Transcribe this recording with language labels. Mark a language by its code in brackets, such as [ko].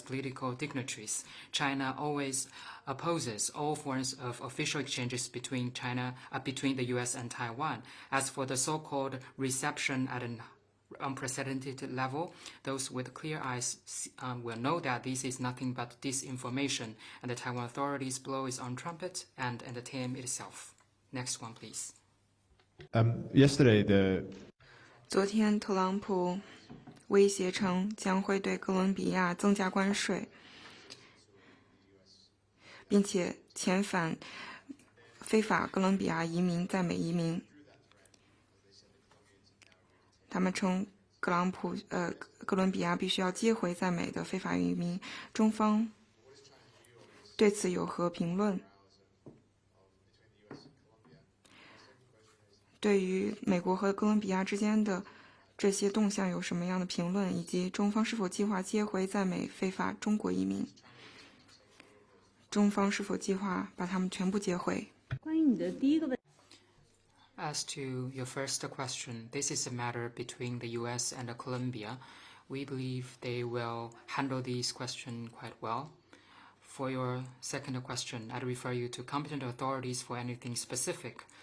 [en] political dignitaries. China always opposes all forms of official exchanges between the U.S. and Taiwan. As for the so-called reception at an unprecedented level, those with clear eyes will know that this is nothing but disinformation, and the Taiwan authorities blow its own trumpet and entertain itself. Next one, please. Yesterday, [zh] 昨天，特朗普威胁称将会对哥伦比亚增加关税，并且遣返非法哥伦比亚移民在美移民。他们称哥伦比亚必须要接回在美的非法移民。中方对此有何评论？对于美国和哥伦比亚之间的这些动向有什么样的评论？以及中方是否计划接回在美非法中国移民？中方是否计划把他们全部接回？关于你的第一个问题。 [en] As to your first question, this is a matter between the U.S. and Colombia. We believe they will handle this question quite well. For your second question, I'd refer you to competent authorities for anything specific.